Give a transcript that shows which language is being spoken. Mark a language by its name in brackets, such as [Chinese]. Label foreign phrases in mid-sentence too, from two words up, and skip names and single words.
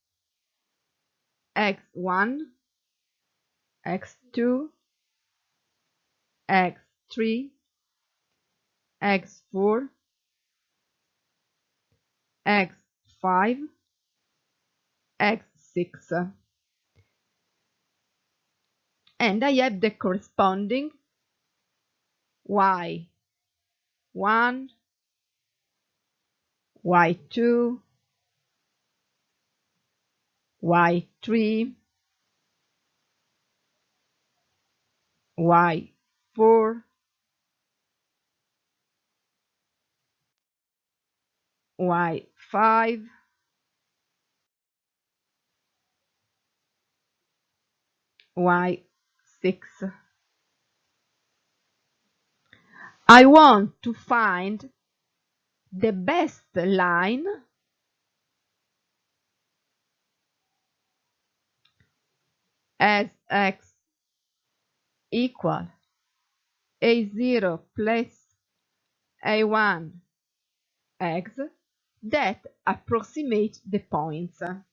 [English] x1, x2, x3, x4, x5, x6. And I have the corresponding y1, y2, y3, y4, y5, y6. I want to find the best line as x equal a0 plus a1 x that approximate the points.